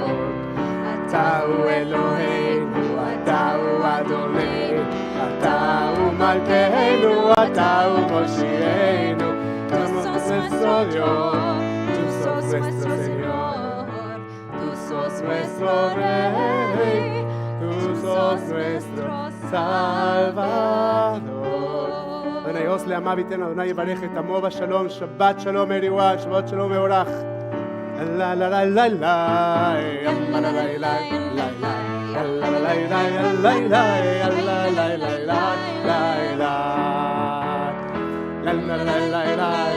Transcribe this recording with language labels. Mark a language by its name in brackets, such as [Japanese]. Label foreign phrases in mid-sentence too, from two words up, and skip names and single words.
[Hebrew] אתה הוא אלוהינו, אתה הוא אדוני, אתה הוא מלכנו, אתה הוא משיח. [Spanish] Tú sos nuestro Dios, tú sos nuestro Señor, tú sos nuestro Rey, tú sos nuestro Salvador. [Hebrew] Adonai עוז לעמה ביתנו, אדוני יברך את עמו בשלום, שבת שלום everyone, שבת שלום מבורך. La la la la la, la la la la la, la la la la la, la la la la la, la la la la la,